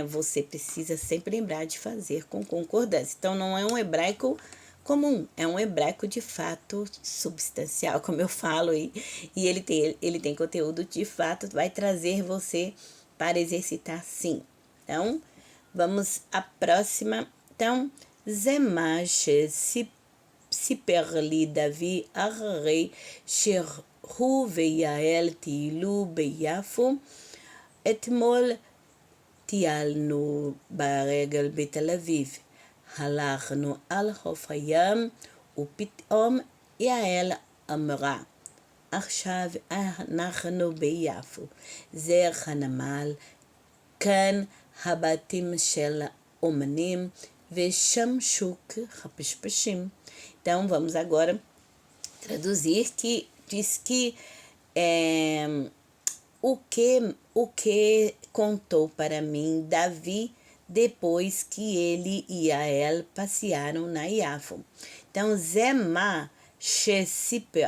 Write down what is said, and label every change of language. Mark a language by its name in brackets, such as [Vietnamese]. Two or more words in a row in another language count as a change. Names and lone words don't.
[Portuguese] Você precisa sempre lembrar de fazer com concordância. Então, não é um hebraico comum, é um hebraico de fato substancial, como eu falo, e ele tem conteúdo de fato, vai trazer você para exercitar sim. Então, vamos à próxima. Então, [Hebrew] Zemache סיפר לי דוד אחרי שהוא ויעל טיילו ביפו. אתמול טיילנו ברגל בתל אביב. הלכנו על חוף הים, ופתאום יעל אמרה, עכשיו אנחנו ביפו. זה הנמל, כאן הבתים של אומנים, ושם שוק הפשפשים. [Portuguese] Então, vamos agora traduzir, que diz que o que contou para mim Davi depois que ele e Yael passearam na Iafo. Então, [Hebrew] זה מה שסיפר.